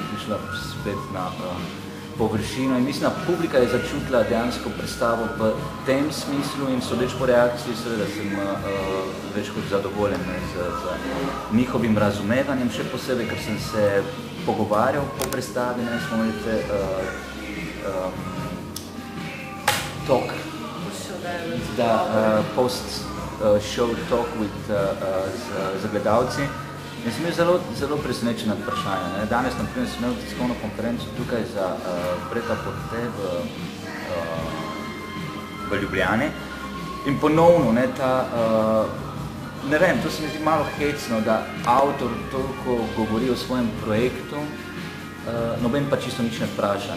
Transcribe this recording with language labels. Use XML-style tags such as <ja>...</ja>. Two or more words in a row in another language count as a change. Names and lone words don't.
<sl>prišla spet na površino in mislim, da publika je začutila dejansko predstavo v tem smislu in sodeč po reakciji, seveda sem več kot zadovoljen z njihovim razumevanjem, še posebej, ker sem se pogovarjal po predstavi, smo imeli</sl> <en>talk, post-show talk</en> <sl>z gledalci. In sem bil zelo presenečen nad vprašanje. Danes, naprimer, sem imel tiskovno konferenco tukaj za Pret-a-Porter v Ljubljani in ponovno ne vem, to se mi zdi malo hecno, da avtor toliko govori o svojem projektu, noben pa čisto nič ne vpraša.</sl>